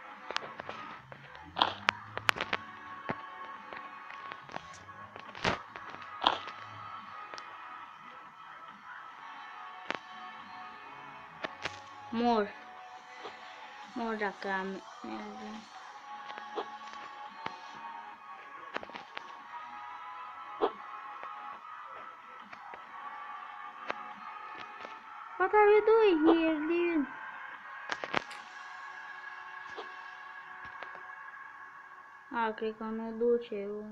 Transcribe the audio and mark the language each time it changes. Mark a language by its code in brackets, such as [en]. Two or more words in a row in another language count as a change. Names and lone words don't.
[ro] Mor dacă am... [en] What are you doing here, dude? [ro] Cred că nu duce.